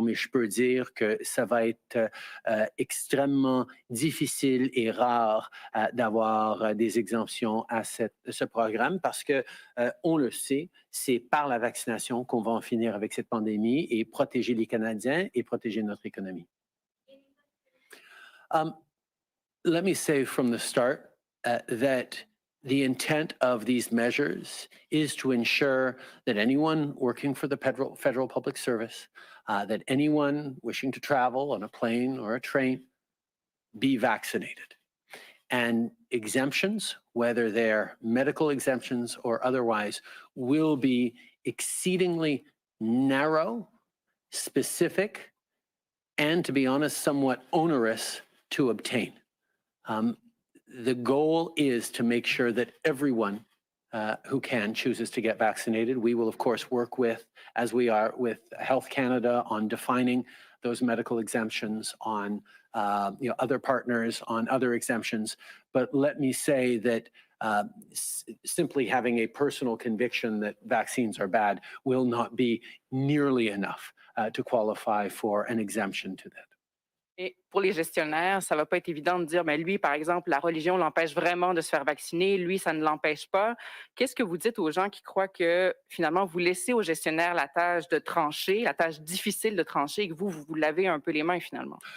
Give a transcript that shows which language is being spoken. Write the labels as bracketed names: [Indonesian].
[French] Mais je peux dire que ça va être extrêmement difficile et rare d'avoir des exemptions à ce programme parce que, on le sait, c'est par la vaccination qu'on va en finir avec cette pandémie et protéger les Canadiens et protéger notre économie. [English] Let me say from the start that the intent of these measures is to ensure that anyone working for the federal public service, that anyone wishing to travel on a plane or a train, be vaccinated. And exemptions, whether they're medical exemptions or otherwise, will be exceedingly narrow, specific, and to be honest, somewhat onerous to obtain. The goal is to make sure that everyone who can chooses to get vaccinated. We will, of course, work with, as we are with Health Canada, on defining those medical exemptions, on other partners, on other exemptions. But let me say that simply having a personal conviction that vaccines are bad will not be nearly enough to qualify for an exemption to that. [French] Et pour les gestionnaires, ça ne va pas être évident de dire, mais lui, par exemple, la religion l'empêche vraiment de se faire vacciner, lui, ça ne l'empêche pas. Qu'est-ce que vous dites aux gens qui croient que finalement, vous laissez aux gestionnaires la tâche de trancher, la tâche difficile de trancher, et que vous lavez un peu les mains finalement?